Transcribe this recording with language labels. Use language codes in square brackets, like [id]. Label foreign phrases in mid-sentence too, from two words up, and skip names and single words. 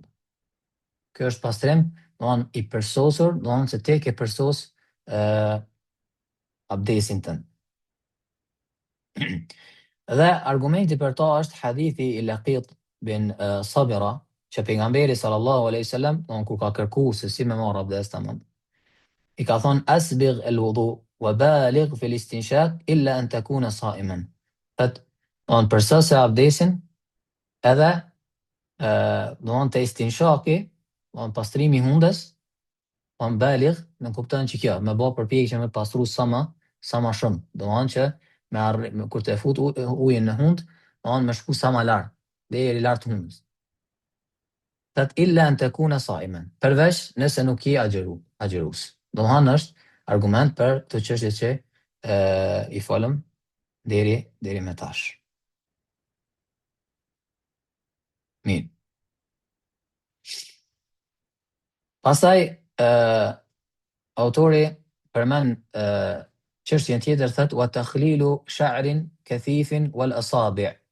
[sq] Kjo është pastrim i përsosur, se te ke përsos abdesin tënd. Dhe argumenti për ta është hadithi i Laqit bin Sabira, që pejgamberi [ar] صلى الله عليه وسلم [sq] kur ka kërkuar se si me marr abdes tamam, i ka thonë [ar] أسبغ الوضوء وبالغ في الاستنشاق إلا أن تكون صائما. [sq] Përsos abdesin edhe të istinshaqi, pastrimi hundës, baligh, në kupton që kjo me bë përpjekje me pastru sa më shumë, që kur të fut ujin në hundë, me shku sa më lart, deri lart hundës. [ar] إلا أن تكون صائما, [sq] përveç nëse nuk je agjerus. Është argument për të çështje që i folëm deri me tash. Mirë. Pastaj autori përmend çështjen tjetër, thot [ar] وتخليل شعر كثيف والأصابع'.